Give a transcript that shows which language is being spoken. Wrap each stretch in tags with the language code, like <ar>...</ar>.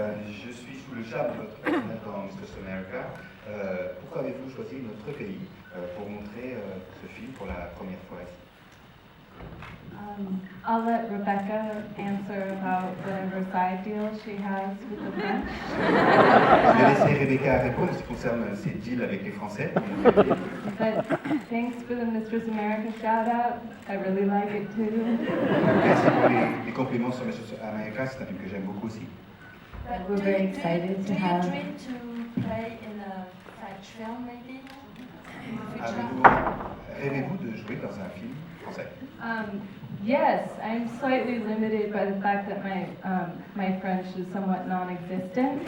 <fr>Je suis sous le charme de votre personnage dans Mistress America. Pourquoi avez-vous choisi notre pays pour montrer ce film pour la première fois ici?</fr> <en>I'll let Rebecca answer about whatever side deal she has with the French.</en> <fr>Je vais laisser Rebecca répondre en ce qui concerne ses deals avec les Français.</fr> <en>But thanks for the Mistress America shout out. I really like it too.</en> <fr>Merci pour les compliments sur Mistress America, c'est un film que j'aime beaucoup aussi.</fr> <en>But We're very excited to have. Do you dream to play in a French film maybe in the future?</en> <fr>Rêvez-vous de jouer dans un film français?</fr> <en>Yes, I'm slightly limited by the fact that my French is somewhat non-existent.</en>